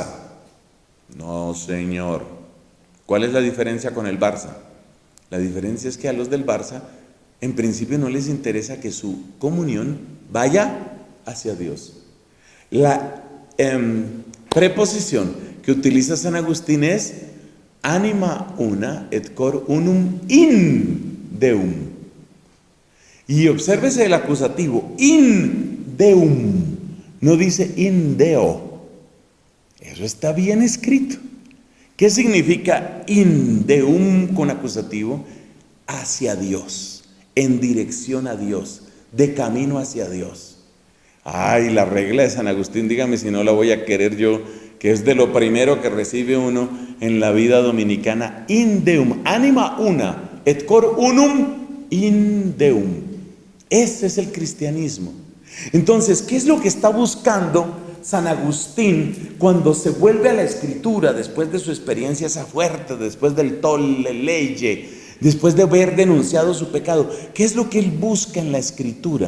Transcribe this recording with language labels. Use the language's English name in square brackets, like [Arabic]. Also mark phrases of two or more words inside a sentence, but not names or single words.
[Spanish] No, señor. ¿Cuál es la diferencia con el Barça? La diferencia es que a los del Barça, en principio no les interesa que su comunión vaya hacia Dios. La preposición que utiliza San Agustín es [Latin] anima una et cor unum in Deum. [Spanish] Y obsérvese el acusativo, [Latin] in Deum. [Spanish] No dice [Latin] in Deo. [Spanish] Eso está bien escrito. ¿Qué significa [Latin] in Deum [Spanish] con acusativo? Hacia Dios, en dirección a Dios, de camino hacia Dios. Ay, la regla de San Agustín, dígame si no la voy a querer yo, que es de lo primero que recibe uno en la vida dominicana. [Latin] In Deum, anima una, et cor unum in Deum. [Spanish] Ese es el cristianismo. Entonces, ¿qué es lo que está buscando San Agustín cuando se vuelve a la escritura después de su experiencia esa fuerte, después del [Latin] tolle lege, [Spanish] después de haber denunciado su pecado? ¿Qué es lo que él busca en la escritura?